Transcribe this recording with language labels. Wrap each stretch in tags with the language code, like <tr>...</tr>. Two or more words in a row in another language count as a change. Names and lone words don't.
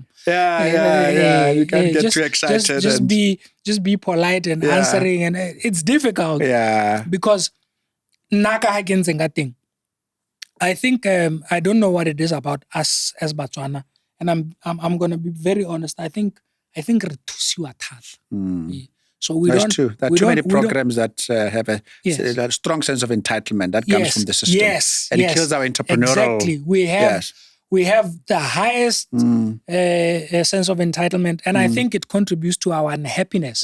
<en>Yeah. You can't get too excited. Just be polite and answering. And it's difficult. Yeah. Because I think, I don't know what it is about us as Batswana. And I'm going to be very honest.</en> <tn>I think re thusiwa thata. So That's true. There are too many programs that have a strong sense of entitlement that comes from the system. And it kills our entrepreneurial. Exactly. We have the highest sense of entitlement, and I think it contributes to our unhappiness.</tn>